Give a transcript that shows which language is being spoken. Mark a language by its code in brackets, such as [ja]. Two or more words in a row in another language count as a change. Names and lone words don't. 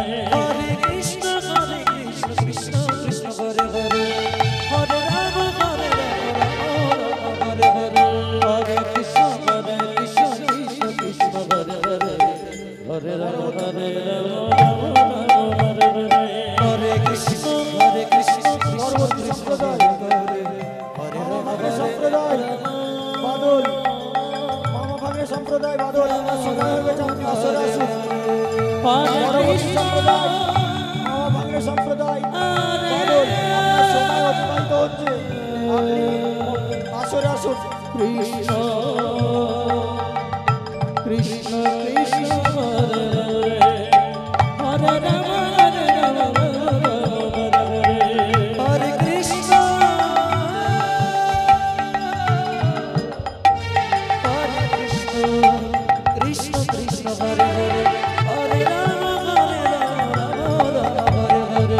[sa] हरे कृष्ण कृष्ण कृष्ण हरे हरे हरे राम हरे राम हरे हरे हरे कृष्ण कृष्ण कृष्ण हरे हरे हरे राम हरे राम हरे हरे हरे कृष्ण कृष्ण कृष्ण हरे हरे हरे राम [bn] ভাগে [sa] Hare [bn] সম্প্রদায় বাদল মামা ভাগে সম্প্রদায় বাদল আমরা সময় হয়ে গেছে আপনি আসরে আসুন পরবর্তী সম্প্রদায় মামা ভাগে সম্প্রদায় বাদল আপনার সময় অতিবাহিত হচ্ছে আপনি আসরে আসুন [sa] कृष्ण कृष्ण कृष्ण हरे हरे हरे राम हरे राम हरे हरे हरे कृष्ण कृष्ण कृष्ण हरे हरे हरे राम हरे हरे